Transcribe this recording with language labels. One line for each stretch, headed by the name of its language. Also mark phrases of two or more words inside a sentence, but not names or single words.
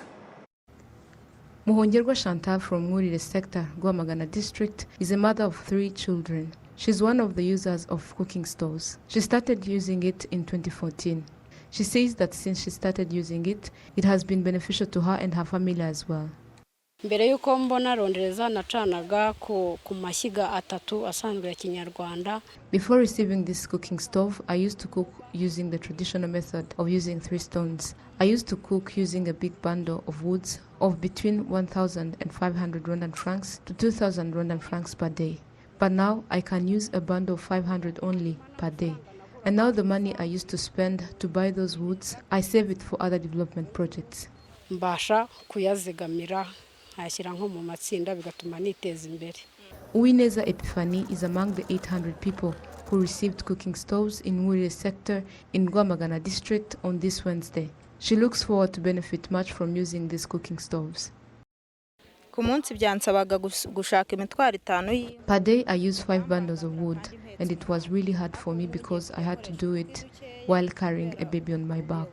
English: Muhongerwa Chantal from Murire sector, Rwamagana district, is a mother of 3 children. She's one of the users of cooking stoves. She started using it in 2014. She says that since she started using it, it has been beneficial to her and her family as well.
Kinyarwanda: mbere yuko mbona rondereza nacanaga ku mashyiga atatu asanzwe ya Kinyarwanda.
English: Before receiving this cooking stove, I used to cook using the traditional method of using 3 stones. I used to cook using a big bundle of woods of between 1,500 Rwandan francs to 2,000 Rwandan francs per day. But now I can use a bundle of 500 only per day. And now the money I used to spend to buy those woods, I save it for other development projects.
Kinyarwanda: Mbasha kuyazigamira ayashyira nko mu matsinda bigatuma niteza imbere.
English: Uwineza Epiphany is among the 800 people who received cooking stoves in Wurire sector in Rwamagana district on this Wednesday. She looks forward to benefit much from using these cooking stoves. Per day I use 5 bundles of wood, and it was really hard for me because I had to do it while carrying a baby on my back.